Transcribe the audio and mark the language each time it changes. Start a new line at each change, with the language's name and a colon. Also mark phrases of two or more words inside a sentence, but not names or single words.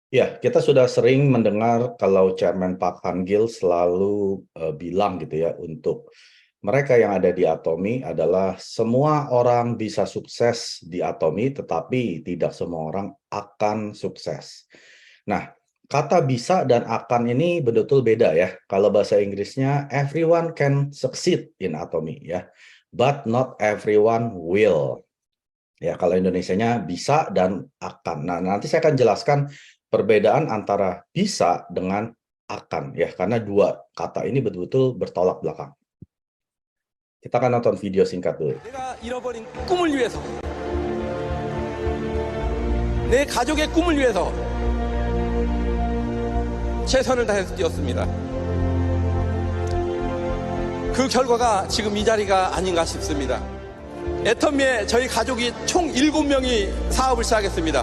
Indonesian: Ya, kita sudah sering mendengar kalau Chairman Pak Han Gil selalu bilang gitu ya, untuk mereka yang ada di Atomi adalah semua orang bisa sukses di Atomi, tetapi tidak semua orang akan sukses. Nah, kata bisa dan akan ini betul-betul beda ya. Kalau bahasa Inggrisnya,
English: everyone can succeed in Atomi
Indonesian: ya,
English: but not everyone will.
Indonesian: Ya, kalau Indonesianya bisa dan akan. Nah, nanti saya akan jelaskan perbedaan antara bisa dengan akan ya, karena dua kata ini betul-betul bertolak belakang. Kita akan nonton video singkat dulu.
Korean: 내가 잃어버린 꿈을 위해서, 내 가족의 꿈을 위해서 최선을 다해서 뛰었습니다. 그 결과가 지금 이 자리가 아닌가 싶습니다. 애터미에 저희 가족이 총 7명이 사업을 시작했습니다.